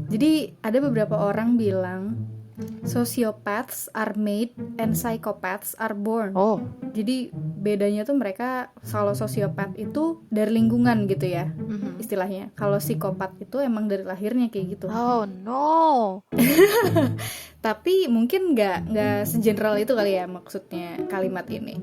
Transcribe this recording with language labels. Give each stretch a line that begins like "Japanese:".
Indonesian: Jadi ada beberapa orang bilang
English: Sociopaths are made and psychopaths are born. Oh,
Indonesian: Jadi bedanya tuh mereka, kalau sosiopat itu dari lingkungan gitu ya istilahnya. Kalau psikopat itu emang dari lahirnya kayak gitu. oh no. Tapi mungkin nggak segeneral itu kali ya maksudnya kalimat ini.